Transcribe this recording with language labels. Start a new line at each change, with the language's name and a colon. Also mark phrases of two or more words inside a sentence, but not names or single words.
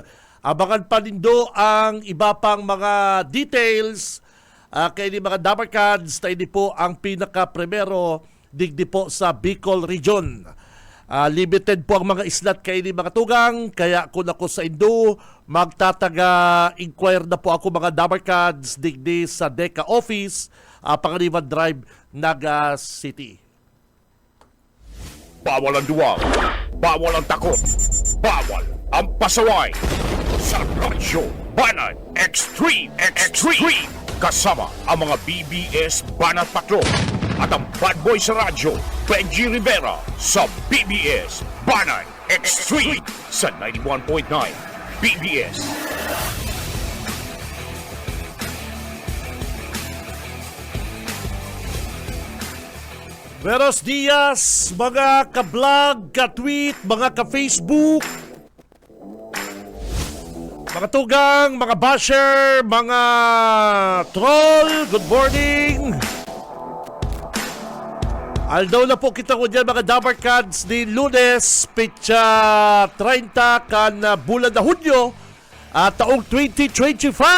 Bikol: Abangan pa nindo ang iba pang mga details kay ni mga Dabarkads na ini po ang pinaka-primero digdi po sa Bicol Region. Limited po ang mga islat kay ni mga tugang, kaya kung ako sa Indo, magtataga-inquire na po ako, mga Dabarkads, digdi sa Deca Office, Pangaliwan Drive, Naga City.
Filipino: Bawal ang duwag, bawal ang takot, bawal ang pasaway. Sa Radyo Banat Extreme, kasama ang mga BBS Banat Patrol at ang bad boy sa radyo, Benji Rivera, sa BBS Banat Extreme sa 91.9 BBS.
Spanish: Buenos dias,
Filipino: mga ka-vlog, ka-tweet, mga ka-Facebook, mga tugang, mga basher, mga troll,
English: good morning.
Bikol: Aldaw na po kita ko dyan, mga Dabarkads, ni Lunes, petsa 30 kan bulan na Hunyo at taong 2025.